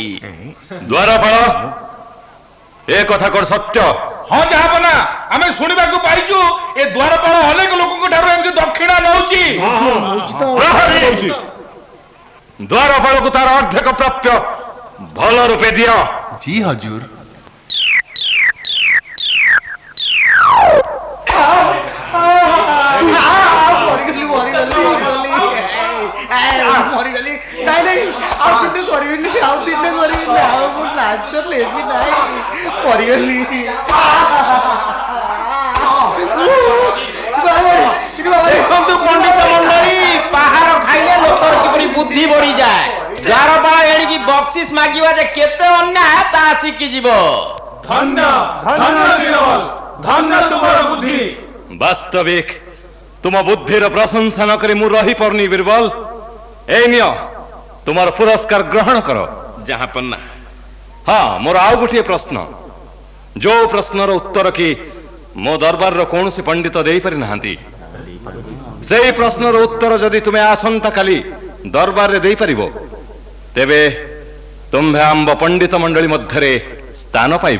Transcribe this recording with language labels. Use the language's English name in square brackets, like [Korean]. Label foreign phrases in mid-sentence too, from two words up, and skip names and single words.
[Odia] ଦ୍ୱାରପାଳ, ଏ କଥା କଣ ସତ୍ୟ? ହଁ ଯାହାବନା, ଆମେ ଶୁଣିବାକୁ ପାଇଛୁ ଏ ଦ୍ୱାରପାଳ ଅନେକ ଲୋକଙ୍କ ଠାରୁ ଏମିତି ଦକ୍ଷିଣା ନେଉଛି। ପ୍ରହରୀ, ଦ୍ୱାରପାଳକୁ ତାର ଅର୍ଦ୍ଧେକ ପ୍ରାପ୍ୟ ଭଲ ରୂପେ ଦିଅ। ଜି ହଜୁର। ମରିଗଲି। ନାଇଁ ନାଇଁ, ଆଉ ଦିନେ କରିବିନି, ଆଉ ଦିନେ କରିବିନି, ଆଉ ମୁଁ ଲାଞ୍ଚ ନେବି ନାହିଁ। ମରିଗଲି। ଦେଖନ୍ତୁ ପଣ୍ଡିତ ମଣ୍ଡଳୀ, ପାହାର ଖାଇଲେ ଲୋକର କିପରି ବୁଦ୍ଧି ବଢିଯାଏ। ଦ୍ୱାରପାଳ ଏଣିକି ବକ୍ସିସ ମାଗିବା ଯେ କେତେ ଅନ୍ୟାୟ ତାହା ଶିଖିଯିବ। ଧନ୍ୟ ଧନ୍ୟ ବୀରବଲ, ଧନ୍ୟ ତୁମର ବୁଦ୍ଧି। ବାସ୍ତବିକ ତୁମ ବୁଦ୍ଧିର ପ୍ରଶଂସା ନ କରି ମୁଁ ରହିପାରୁନି ବୀରବଲ। ଏଇ ନିଅ ତୁମର ପୁରସ୍କାର ଗ୍ରହଣ କର। ଯାହାପନା, ହଁ, ମୋର ଆଉ ଗୋଟିଏ ପ୍ରଶ୍ନ, ଯୋଉ ପ୍ରଶ୍ନର ଉତ୍ତର କି ମୋ ଦରବାରର କୌଣସି ପଣ୍ଡିତ ଦେଇପାରି ନାହାନ୍ତି, ସେଇ ପ୍ରଶ୍ନର ଉତ୍ତର ଯଦି ତୁମେ ଆସନ୍ତା କାଲି ଦରବାରରେ ଦେଇପାରିବ, ତେବେ ତୁମ୍ଭେ ଆମ୍ଭ ପଣ୍ଡିତ ମଣ୍ଡଳୀ ମଧ୍ୟରେ ସ୍ଥାନ ପାଇବ।